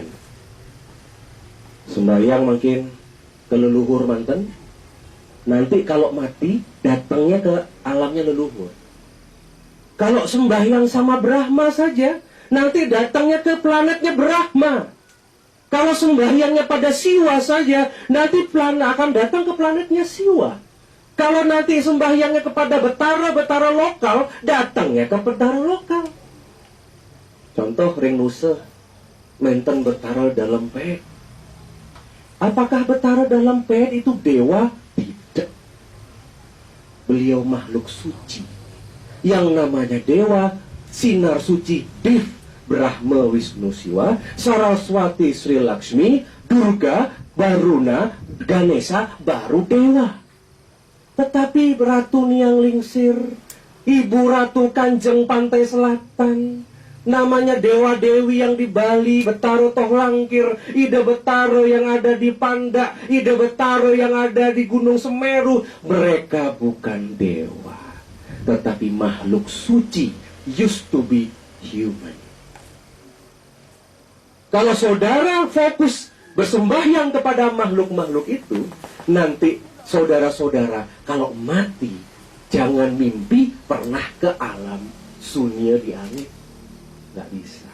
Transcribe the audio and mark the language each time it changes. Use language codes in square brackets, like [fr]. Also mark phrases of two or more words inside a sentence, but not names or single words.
[id] Sembahyang makin ke leluhur manten, nanti kalau mati datangnya ke alamnya leluhur. Kalau sembahyang sama Brahma saja, nanti datangnya ke planetnya Brahma. Kalau sembahyangnya pada Siwa saja, nanti akan datang ke planetnya Siwa. Kalau nanti sembahyangnya kepada betara lokal, datangnya ke betara lokal. Contoh ring nusa, menten betara dalam pet. Apakah betara dalam pet itu dewa? Tidak. Beliau makhluk suci. Yang namanya dewa, sinar suci, Div, Brahma, Wisnu, Siwa, Saraswati, Sri Lakshmi, Durga, Baruna, Ganesha, baru dewa. Tetapi Ratu Niang Lingsir, Ibu Ratu Kanjeng Pantai Selatan, namanya dewa-dewi yang di Bali, Betaro Tohlangkir, Ida Betaro yang ada di Panda, Ida Betaro yang ada di Gunung Semeru, mereka bukan dewa, tetapi makhluk suci, [en] used to be human. [id] Kalau saudara fokus bersembahyang kepada makhluk-makhluk itu, nanti saudara-saudara kalau mati, jangan mimpi pernah ke alam sunya di langit. Gak bisa.